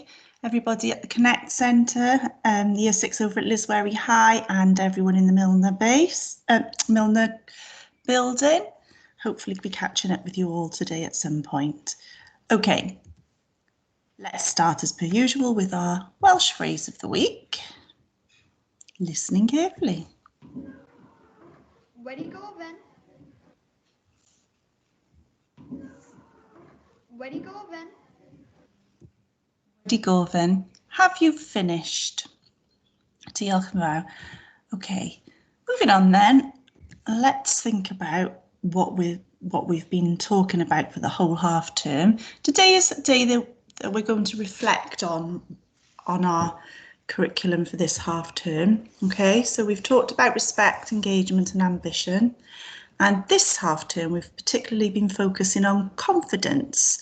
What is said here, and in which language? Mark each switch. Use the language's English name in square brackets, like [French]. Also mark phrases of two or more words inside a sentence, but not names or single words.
[English] Everybody at the Connect Centre, Year 6 over at Liswerry High, and everyone in the Milner building. Hopefully be catching up with you all today at some point. Okay, let's start as per usual with our Welsh phrase of the week. Listening carefully. [Welsh] Wedi gofyn. Wedi gofyn. Wedi gofyn. [English] Have you finished? [Welsh] Diolch yn fawr. [English] Okay, moving on then. Let's think about what we've been talking about for the whole half term. Today is a day that we're going to reflect on our curriculum for this half term. Okay, so we've talked about respect, engagement and ambition, and this half term we've particularly been focusing on confidence.